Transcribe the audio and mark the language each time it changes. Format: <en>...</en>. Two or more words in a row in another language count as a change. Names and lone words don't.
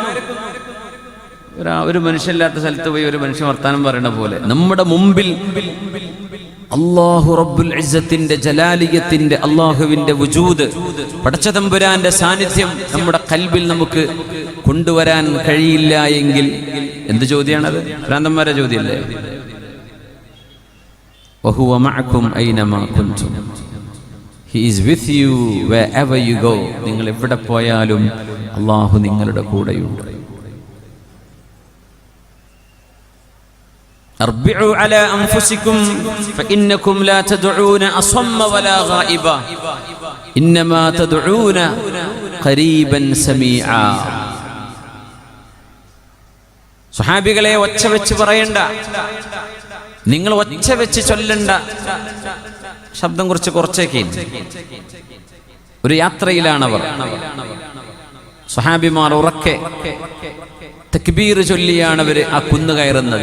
<ml>ഒരു മനുഷ്യനില്ലാത്ത സ്ഥലത്ത് പോയി ഒരു മനുഷ്യൻ വർത്താനം പറയണ പോലെ നമ്മുടെ മുമ്പിൽ അല്ലാഹു റബ്ബുൽ ഇസ്സത്തിന്റെ ജലാലിയത്തിന്റെ അല്ലാഹുവിന്റെ വുജൂദ്, പടച്ചതമ്പുരാന്റെ സാന്നിധ്യം നമ്മുടെ ഖൽബിൽ നമുക്ക് കൊണ്ടുവരാൻ കഴിയില്ല എങ്കിൽ എന്ത് ചോദ്യമാണത്? ഭ്രാന്തന്മാരുടെ ചോദ്യമല്ലേ?</ml> <ar>وهو معكم أينما كنتم,</ar> <en>He is with you where you go.</en> <ml>നിങ്ങൾ എവിടെ പോയാലും അല്ലാഹു നിങ്ങളുടെ കൂടെയുണ്ട്.</ml> <ar>أربعوا على أنفسكم فإنكم لا تدعون أصم ولا غائبا إنما تدعون قريبا سميعا.</ar> <ml>സ്വഹാബികളെ ഒച്ച വെച്ച് പറയണ്ട, നിങ്ങൾ ഒച്ച വെച്ച് ചൊല്ലണ്ട, ശബ്ദം കുറച്ചേക്ക്. ഒരു യാത്രയിലാണവർ. സ്വഹാബിമാർ ഉറക്കെ തക്ബീർ ചൊല്ലിയാണ് അവര് ആ കുന്ന് കയറുന്നത്.</ml>